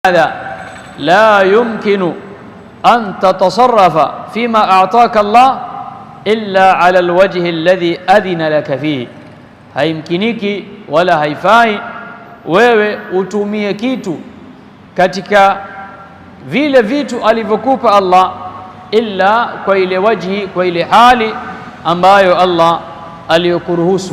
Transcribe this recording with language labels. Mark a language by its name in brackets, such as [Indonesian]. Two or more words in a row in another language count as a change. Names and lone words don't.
[Arabic] هذا لا يمكن أن تتصرف فيما أعطاك الله إلا على الوجه الذي أذن لك فيه. [Swahili] Haimkiniki wala haifai wewe utumie kitu katika vile vitu alivyokupa Allah illa kwa ile wajhi, kwa ile hali ambayo Allah aliyokuruhusu.